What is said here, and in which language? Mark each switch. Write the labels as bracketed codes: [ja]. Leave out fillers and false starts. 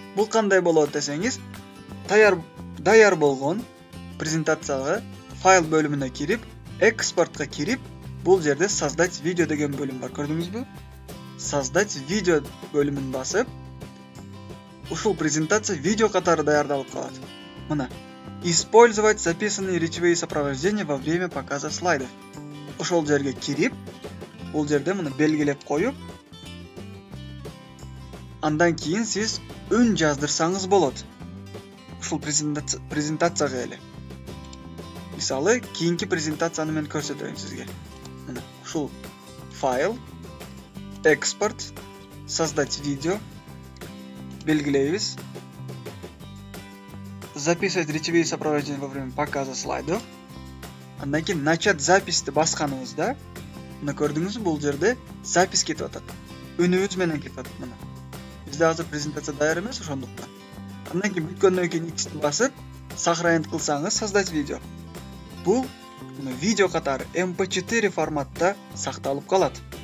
[ky] Бул кандай болот десеңиз, даяр болгон презентацияга файл бөлүмүнө кирип, экспортко кирип, бул жерде [ru] создать видео [ky] деген бөлүм бар. Көрдүңүзбү? [ru] Создать видео [ky] бөлүмүн басып, ушул презентация видео катары даярдалып калат. Мына [ru] использовать записанные речевые сопровождения во время показа слайдов. [ky] Ошол жерге кирип, бул жерде мына белгилеп коюп, андан кийин сиз үн жаздырсаңыз болот. Ушул презентацияга эле. Мисалы, кийинки презентацияны мен көрсөтөйүн сизге. Мына ушул файл, экспорт, [ru] создать видео [ky] белгилейбиз. [ru] Записывать речевые сопровождения во время показа слайдов. [ky] Андан кийин начать записьти басканыбызда Мына көрдүңүзбү, бул жерде запись кетип атат. Үнүбүз менен кетип атат мына. Бизде азыр презентация даяр эмес, ошондуктан. Андан кийин бүткөндөн кийин X'ти басып, [ru] сохранить [ky] кылсаңыз [ru] создать видео. [ky] Бул видео катары MP4 форматта сакталып калат.